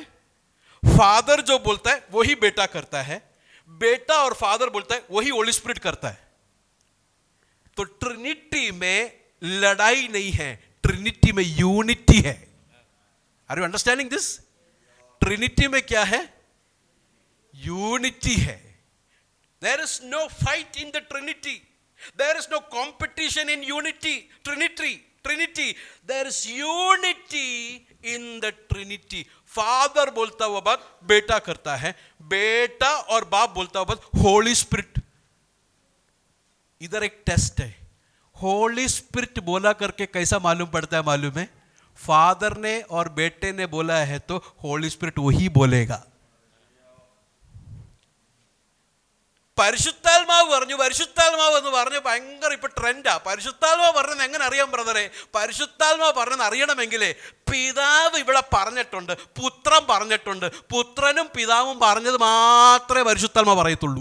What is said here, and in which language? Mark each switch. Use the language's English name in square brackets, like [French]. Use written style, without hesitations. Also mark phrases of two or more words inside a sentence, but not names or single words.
[Hindi] फादर जो बोलता है वही बेटा करता है, बेटा और फादर बोलता है वही होली स्पिरिट करता है. तो ट्रिनिटी में लड़ाई नहीं है, ट्रिनिटी में यूनिटी है. [English] Are you understanding this? [Hindi] ट्रिनिटी में क्या है? यूनिटी है. [English] There is no fight in the Trinity, there is no competition in unity. Trinity there is unity in the Trinity. [Hindi] फादर बोलता हुआ बात बेटा करता है, बेटा और बाप बोलता हुआ बात होली स्पिरिट. इधर एक टेस्ट है. होली स्पिरिट बोला करके कैसा मालूम पड़ता है? मालूम है, फादर ने और बेटे ने बोला है तो होली स्पिरिट वही बोलेगा. [Malayalam] പരിശുദ്ധാത്മാവ് എന്ന് പറഞ്ഞ് ഭയങ്കര ഇപ്പൊ ട്രെൻഡാ. പരിശുദ്ധാത്മാവ് പറഞ്ഞത് എങ്ങനെ അറിയാം ബ്രദറെ? പരിശുദ്ധാത്മാവ് പറഞ്ഞത് അറിയണമെങ്കിലേ പിതാവ് ഇവിടെ പറഞ്ഞിട്ടുണ്ട്, പുത്രൻ പറഞ്ഞിട്ടുണ്ട്. പുത്രനും പിതാവും പറഞ്ഞത് മാത്രമേ പരിശുദ്ധാത്മാവ് പറയത്തുള്ളൂ.